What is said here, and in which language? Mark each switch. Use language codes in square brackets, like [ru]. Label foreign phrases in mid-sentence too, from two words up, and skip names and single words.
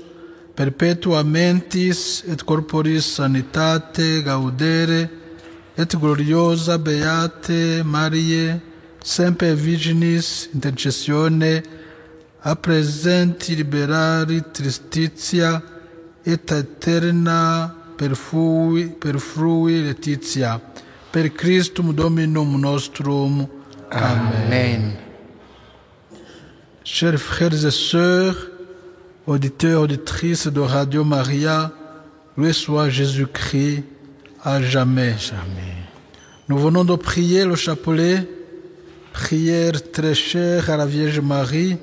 [la] perpetuamentis et corporis sanitate gaudere, et gloriosa beate Mariae, semper Virginis intercessione, a presenti liberari tristitia, et aeterna perfrui Laetitia, per Christum Dominum nostrum. Amen. [fr] Chers frères et sœurs, auditeurs, auditrices de Radio Maria, loué soit Jésus-Christ à jamais. Nous venons de prier le chapelet, prière très chère à la Vierge Marie.